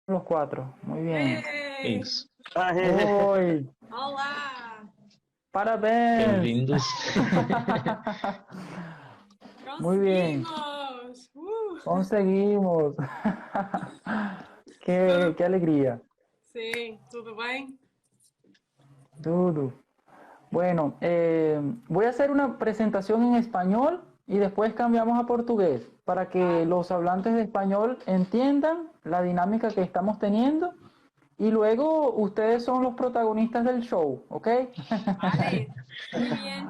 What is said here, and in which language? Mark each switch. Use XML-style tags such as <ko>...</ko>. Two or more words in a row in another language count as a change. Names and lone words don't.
<es>4. Muy bien. Ei!</es> <pt>Isso. Oi, Olá! parabéns. Bem-vindos.</pt> <es>Muy bien,</es> <pt>Conseguimos! conseguimos. Tudo...</pt> <es>Qué alegría.</es> <pt>Sim, tudo bem? Dudu.</pt> <es>Bueno, voy a hacer una presentación en español y después cambiamos a portugués para que Vale, los hablantes de español entiendan la dinámica que estamos teniendo y luego ustedes son los protagonistas del show, ¿ok? vale. Muy bien.</es>